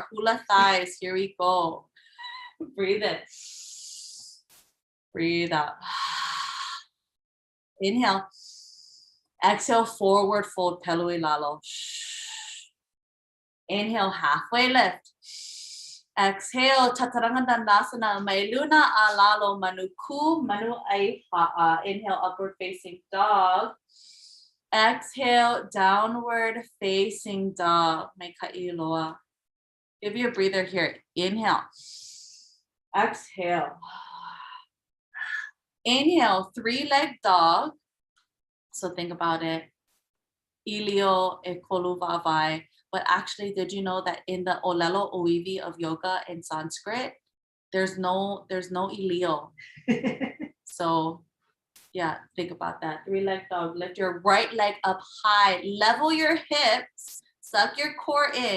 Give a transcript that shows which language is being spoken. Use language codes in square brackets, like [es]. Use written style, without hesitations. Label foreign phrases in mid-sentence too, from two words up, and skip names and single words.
[en] Hula thighs, here we go. Breathe in. Breathe out. Inhale. Exhale, forward fold, [haw] pelui lalo. [en] Inhale, halfway lift. Exhale, [sa] chaturanga dandasana, [haw] mai luna alalo, manu ku, manu ʻaha. [en] Inhale, upward facing dog. Exhale, downward facing dog. [haw] Mai ka'iloa. [en] Give you a breather here. Inhale. Exhale. Inhale, 3-leg dog. So think about it. [haw] Ilio e kolu vavai. [en] But actually, did you know that in the [haw] olelo oivi [en] of yoga in Sanskrit, there's no ilio. So yeah, think about that. 3-leg dog. Lift your right leg up high. Level your hips. Suck your core in.